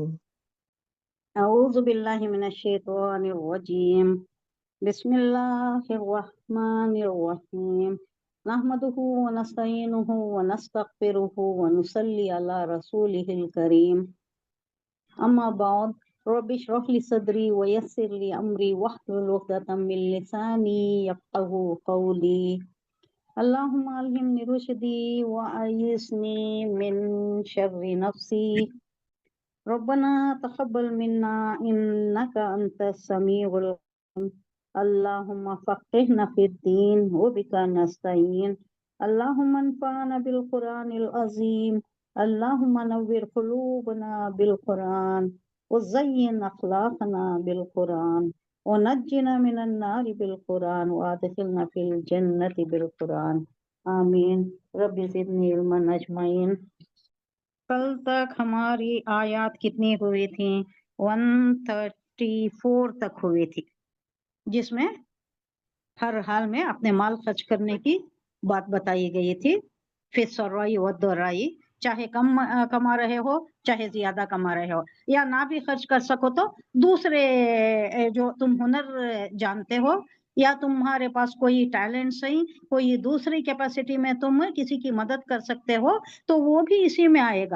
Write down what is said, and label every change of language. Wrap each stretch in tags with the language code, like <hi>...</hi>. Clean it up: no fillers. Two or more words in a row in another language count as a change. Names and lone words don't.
<ar>أعوذ بالله من الشيطان الرجيم. بسم الله الرحمن الرحيم. نحمده ونستعينه ونستغفره ونصلي على رسوله الكريم. أما بعد رب اشرح لي صدري ويسر لي أمري واحلل عقدة من لساني يفقهوا قولي. اللهم ألهمني رشدي وأعذني من شر نفسي. ربنا تقبل منا إنك أنت السميع العليم. اللهم فقهنا في الدين وبك نستعين. اللهم انفعنا بالقرآن العظيم. اللهم نور قلوبنا بالقرآن وزين أخلاقنا بالقرآن ونجنا من النار بالقرآن وأدخلنا في الجنة بالقرآن. आमीन। رب زدني علما أجمعين.</ar> <hi>कल तक हमारी आयत कितनी हुई थी? 134 तक हुई थी, जिसमें हर हाल में अपने माल खर्च करने की बात बताई गई थी।</hi> <ar>फिर السراء والضراء,</ar> <hi>चाहे कम कमा रहे हो चाहे ज्यादा कमा रहे हो, या ना भी खर्च कर सको तो दूसरे जो तुम हुनर जानते हो या तुम्हारे पास कोई टैलेंट सही, कोई दूसरी कैपेसिटी में तुम किसी की मदद कर सकते हो, तो वो भी इसी में आएगा।</hi>